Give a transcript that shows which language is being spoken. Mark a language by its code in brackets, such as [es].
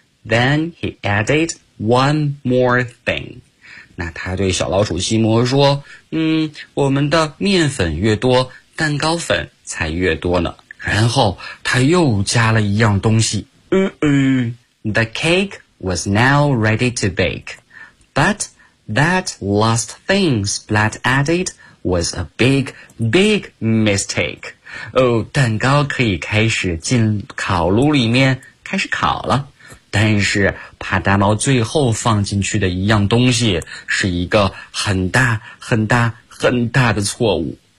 [en] Then he added one more thing. [zh] 那他对小老鼠西摩说，我们的面粉越多，蛋糕粉才越多呢。然后他又加了一样东西。 [en] The cake was now ready to bake. But that last thing Splat added was a big, big mistake. [zh] 哦，蛋糕可以开始进烤炉里面开始烤了。但是帕达猫最后放进去的一样东西是一个很大很大很大的错误。